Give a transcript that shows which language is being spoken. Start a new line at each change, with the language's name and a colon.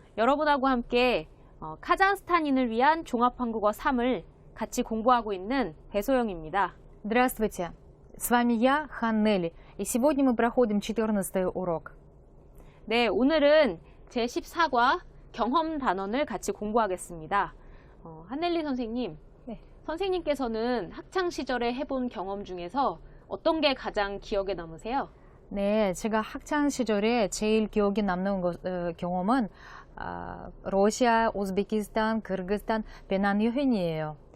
Korean: 여러분하고 함께 카자흐스탄인을 위한 종합한국어 3을 같이 공부하고 있는 배소영입니다.
Russian: Здравствуйте, с вами я, Ханнели, и сегодня мы проходим 14-й урок.
Korean: 네, 오늘은 제14과 경험 단원을 같이 공부하겠습니다. 한넬리 선생님, 네. 선생님께서는 학창시절에 해본 경험 중에서 어떤 게 가장 기억에 남으세요? 네, 제가 학창 시절에 제일 기억에 남는 경험은 러시아, 우즈베키스탄, 키르기스탄, 베난 여행이에요.